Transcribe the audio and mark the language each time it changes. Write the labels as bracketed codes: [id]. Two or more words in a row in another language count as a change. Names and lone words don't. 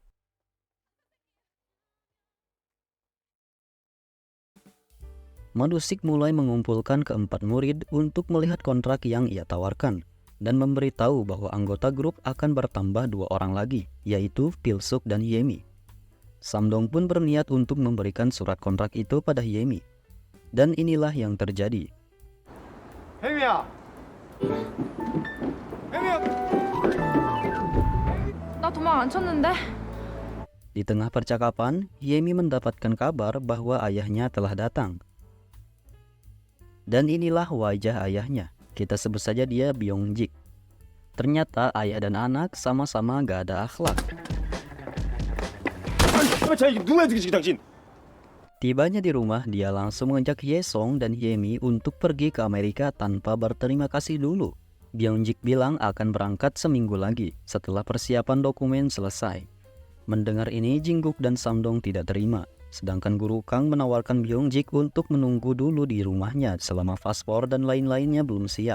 [id] Madusik mulai mengumpulkan keempat murid untuk melihat kontrak yang ia tawarkan dan memberitahu bahwa anggota grup akan bertambah 2 orang lagi, yaitu Pilsuk dan Hyemi. Samdong pun berniat untuk memberikan surat kontrak itu pada Hyemi. Dan inilah yang terjadi. [ko] 혜미야. 혜미야. 나 도망 안 쳤는데. [id] Di tengah percakapan, Hyemi mendapatkan kabar bahwa ayahnya telah datang. Dan inilah wajah ayahnya. Kita sebut saja dia Byung-jik. Ternyata ayah dan anak sama-sama gak ada akhlak. [ko] 자 이게 누가 지금 당신? [id] Tibanya di rumah, dia langsung mengajak Yesong dan Hyemi untuk pergi ke Amerika tanpa berterima kasih dulu. Byung-jik bilang akan berangkat seminggu lagi setelah persiapan dokumen selesai. Mendengar ini, Jinguk dan Samdong tidak terima. Sedangkan Guru Kang menawarkan Byung-jik untuk menunggu dulu di rumahnya selama paspor dan lain-lainnya belum siap.